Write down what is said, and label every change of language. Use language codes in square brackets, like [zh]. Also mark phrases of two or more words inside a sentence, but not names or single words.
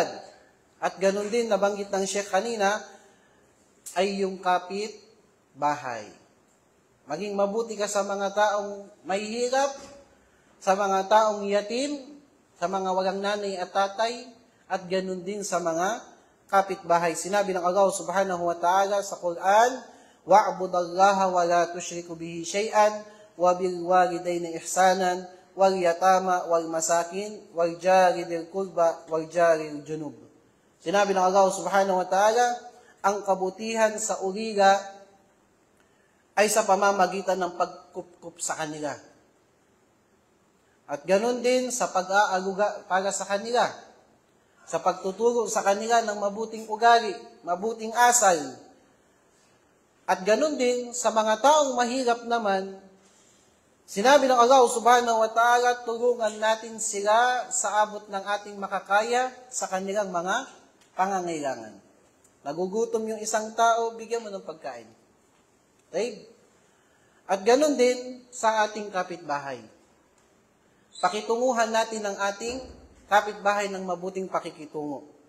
[tl] At ganun din, nabanggit ng Sheikh kanina, ay yung kapit bahay. Maging mabuti ka sa mga taong mahihirap, sa mga taong yatim, sa mga walang nanay at tatay, at ganun din sa mga kapitbahay. Sinabi ng Allah [ar] سبحانه وتعالى sa Quran, وَاعْبُدَ اللَّهَ وَلَا تُشْرِكُ بِهِ شَيْئًا وَبِالْوَالِدَيْنِ إِحْسَانًا وَالْيَتَامَى وَالْمَسَاكِينِ وَالْجَارِ ذِي الْقُرْبَى وَالْجَارِ الْجُنُوبِ. [tl] Sinabi ng Allah [ar] سبحانه وتعالى, [tl] ang kabutihan sa ulila ay sa pamamagitan ng pagkupkup sa kanila. At ganun din sa pag-aaruga para sa kanila, sa pagtuturo sa kanila ng mabuting ugali, mabuting asal, At ganun din, sa mga taong mahirap naman, sinabi ng Allah [ar] سبحانه وتعالى, [tl] tulungan natin sila sa abot ng ating makakaya sa kanilang mga pangangailangan. Nagugutom yung isang tao, bigyan mo ng pagkain. Okay? At ganun din sa ating kapitbahay. Pakitunguhan natin ang ating kapitbahay ng mabuting pakikitungo.